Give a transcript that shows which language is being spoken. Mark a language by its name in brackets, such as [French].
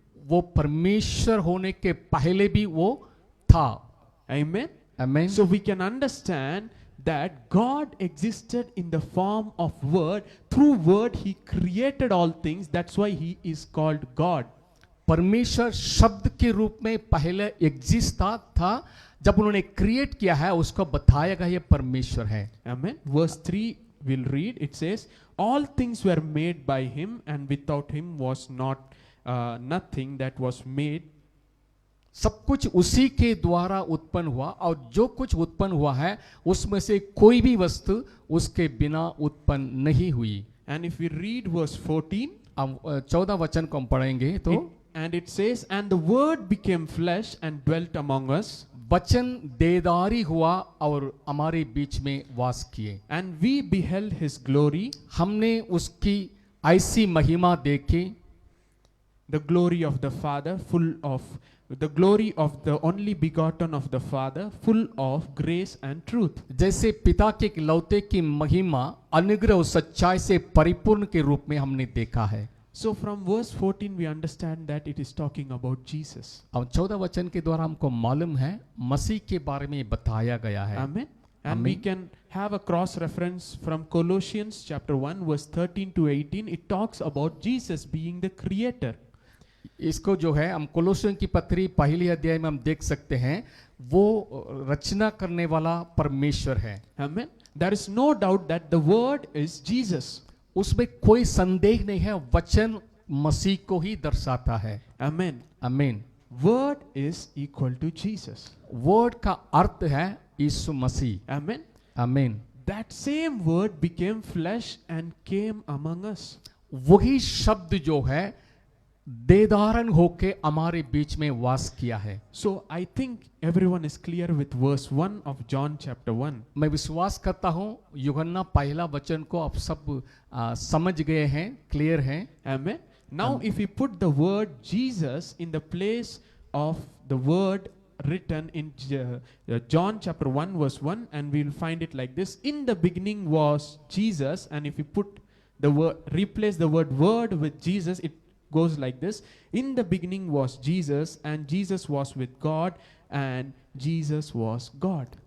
[Hindi] वो परमेश्वर होने के पहले भी वो था। [English] Amen. [Hindi] आमीन। [English] So we can understand that God existed in the form of word. Through word he created all things. That's why he is called God. [Hindi] परमेश्वर शब्द के रूप में पहले एग्जिस्ट था, जब उन्होंने क्रिएट किया है उसको बताया गया ये परमेश्वर है। [English] Amen. Verse 3 we'll read. It says, all things were made by him, and without him was nothing that was made. [Hindi] सब कुछ उसी के द्वारा उत्पन्न हुआ, और जो कुछ उत्पन्न हुआ है उसमें से कोई भी वस्तु उसके बिना उत्पन्न नहीं हुई। [English] And if we read verse 14, [Hindi] अब 14 वचन को हम पढ़ेंगे तो [English] and it says, and the word became flesh and dwelt among us, [Hindi] वचन देदारी हुआ और हमारे बीच में वास किए, [English] and we beheld his glory, [Hindi] हमने उसकी ऐसी महिमा देखी, [English] the glory of the Father, full of the glory of the only begotten of the Father, full of grace and truth. [Hindi] जैसे पिता के इकलौते की महिमा अनुग्रह और सच्चाई से परिपूर्ण के रूप में हमने देखा है। [English] So from verse 14 we understand that it is talking about Jesus. [Hindi] अब 14 वचन के द्वारा हमको मालूम है मसीह के बारे में बताया गया है। [English] Amen. And we Amen. can have a cross reference from Colossians chapter 1 verse 13 to 18. It talks about Jesus being the creator. [Hindi] इसको जो है हम कोलोसियों की पत्री पहली अध्याय में हम देख सकते हैं, वो रचना करने वाला परमेश्वर है। [English] Amen. There is no doubt that the word is Jesus. [Hindi] उसमें कोई संदेह नहीं है, वचन मसीह को ही दर्शाता है। [English] Amen. [Hindi] आमीन। [English] Word is equal to Jesus. [Hindi] Word का अर्थ है यीशु मसीह। [English] Amen. [Hindi] आमीन। [English] That same word became flesh and came among us. [Hindi] वही शब्द जो है देदारन होके हमारे बीच में वास किया है। [English] So I think everyone is clear with verse 1 of John chapter 1. [Hindi] मैं विश्वास करता हूँ यूहन्ना पहला वचन को आप सब समझ गए हैं, क्लियर हैं। [English] Amen. Now if we put the word Jesus in the place of the word written in John chapter 1 verse 1, and we will find it like this: in the beginning was Jesus, and if we put the word, replace the word with Jesus, it goes like this: in the beginning was Jesus, and Jesus was with God, and Jesus was God.